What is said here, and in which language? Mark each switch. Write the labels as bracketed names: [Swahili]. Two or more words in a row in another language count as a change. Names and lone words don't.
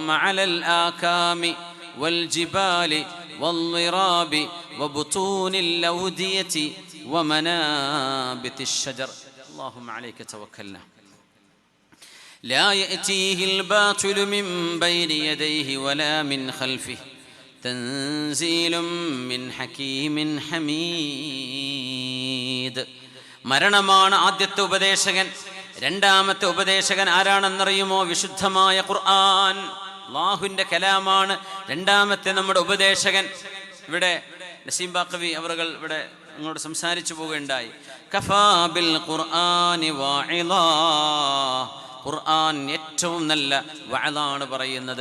[Arabic] على الآكام والجبال والضراب وبطون الأودية ومنابت الشجر اللهم عليك توكلنا لا يأتيه الباطل من بين يديه ولا من خلفه تنزيل من حكيم حميد. [Malayalam] മരണമാണ് ആദ്യത്തെ ഉപദേശകൻ. രണ്ടാമത്തെ ഉപദേശകൻ ആരാണെന്നറിയുമോ? വിശുദ്ധമായ ഖുർആൻ, അല്ലാഹുവിൻ്റെ കലാമാണ് രണ്ടാമത്തെ നമ്മുടെ ഉപദേശകൻ. ഇവിടെ നസീം ബാഖവി അവറുകൾ ഇവിടെ അങ്ങോട്ട് സംസാരിച്ചു പോവുകയുണ്ടായി. [Arabic] كفى بالقرآن واعظا, [Malayalam] ഖുർആൻ ഏറ്റവും നല്ല വഅലാണ് പറയുന്നത്.